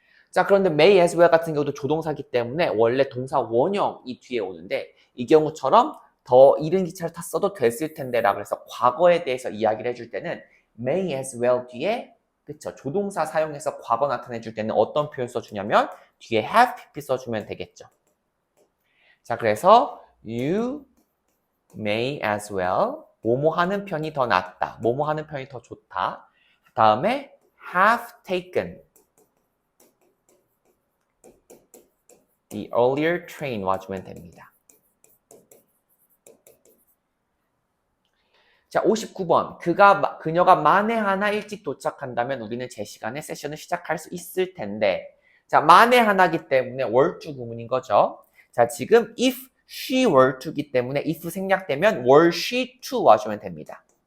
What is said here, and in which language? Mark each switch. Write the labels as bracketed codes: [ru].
[ko] 자, 그런데 may as well 같은 경우도 조동사기 때문에 원래 동사 원형이 뒤에 오는데 이 경우처럼 더 이른 기차를 탔어도 됐을 텐데 라고 해서 과거에 대해서 이야기를 해줄 때는 may as well 뒤에 그쵸 조동사 사용해서 과거 나타내줄 때는 어떤 표현 써주냐면 뒤에 have pp 써주면 되겠죠. 자, 그래서 [en] you may as well [ko] 뭐뭐 하는 편이 더 낫다, 뭐뭐 하는 편이 더 좋다. 다음에 [en] have taken the earlier train [ko] 와주면 됩니다. 자, 59번. 그녀가 만에 하나 일찍 도착한다면 우리는 제 시간에 세션을 시작할 수 있을 텐데. 자, 만에 하나기 때문에 were to 구문인 거죠. 자, 지금 [en] if she were to [ko] 기 때문에 if 생략되면 [en] were she to [ko] 와주면 됩니다.